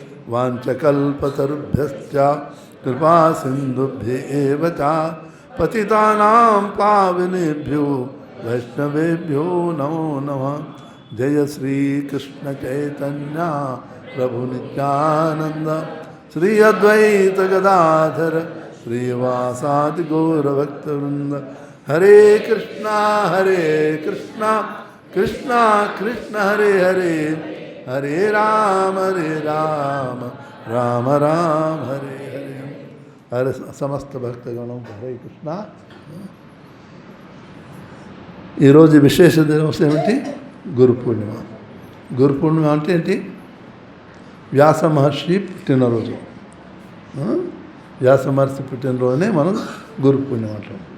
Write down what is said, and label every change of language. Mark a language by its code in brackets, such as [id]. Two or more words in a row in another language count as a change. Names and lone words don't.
[sa] वाञ्छाकल्पतरुभ्यश्च कृपा सिन्धुभ्य एव च पतितानां पावनेभ्यो वैष्णवेभ्यो नमो नमः जय श्री कृष्ण चैतन्य प्रभु नित्यानन्द श्री अद्वैत गदाधर श्री वासादि गौर भक्त वृन्द हरे कृष्ण कृष्ण कृष्ण हरे हरे हरे राम राम राम हरे हरे हरे समस्त भक्त गणम् हरे कृष्ण [te] ఈ రోజు విశేష దినోత్సవం ఏమిటి గురు పూర్ణిమ గురు పూర్ణిమ అంటే ఏంటి వ్యాస మహర్షి పుట్టినరోజు వ్యాస మహర్షి పుట్టినరోజునే మనం గురు పూర్ణిమ అంటాం